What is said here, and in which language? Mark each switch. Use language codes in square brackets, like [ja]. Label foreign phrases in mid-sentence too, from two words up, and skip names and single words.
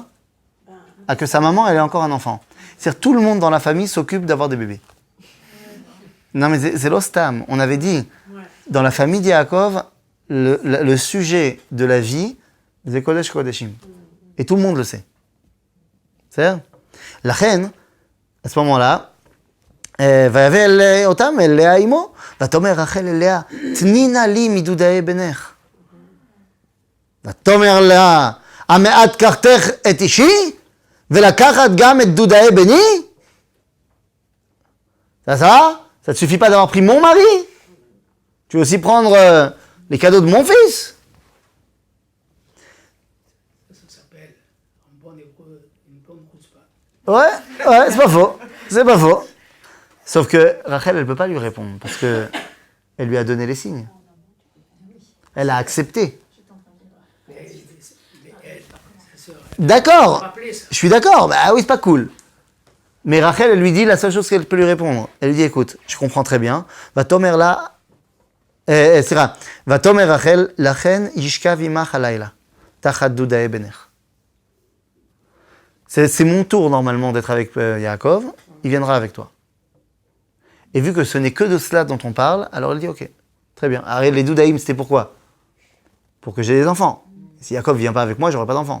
[fr] À que sa maman, elle ait encore un enfant. C'est-à-dire tout le monde dans la famille s'occupe d'avoir des bébés. Non mais c'est l'ostam. On avait dit, dans la famille d'Yaakov, le sujet de la vie, c'est [he] קודש קודשים. [fr] Et tout le monde le sait. C'est-à-dire, la reine, à ce moment-là, [he] ויבא אותם אל לאה אמו, ותאמר רחל אל לאה, תני נא לי מדודאי בנך. ותאמר לה, המעט קחתך את אישי, ולקחת גם את דודאי בני? [fr] Ça te suffit pas d'avoir pris mon mari? Tu veux aussi prendre les cadeaux de mon fils? Ça s'appelle, en bon hébreu, une bonne chutzpah. Ouais, c'est pas faux. C'est pas faux. Sauf que Rachel, elle ne peut pas lui répondre parce que elle lui a donné les signes. Elle a accepté. D'accord, je suis d'accord. Bah oui, c'est pas cool. Mais Rachel, elle lui dit la seule chose qu'elle peut lui répondre. Elle lui dit, écoute, je comprends très bien. [he] ותאמר לה, ותאמר רחל, לכן ישכב עמך הלילה, תחת דודאי בנך. [fr] C'est mon tour normalement d'être avec Yaakov. Il viendra avec toi. Et vu que ce n'est que de cela dont on parle, alors elle dit ok, très bien. Alors, les doudaïm, c'était pourquoi? Pour que j'ai des enfants. Si Yaakov ne vient pas avec moi, j'aurai pas d'enfants.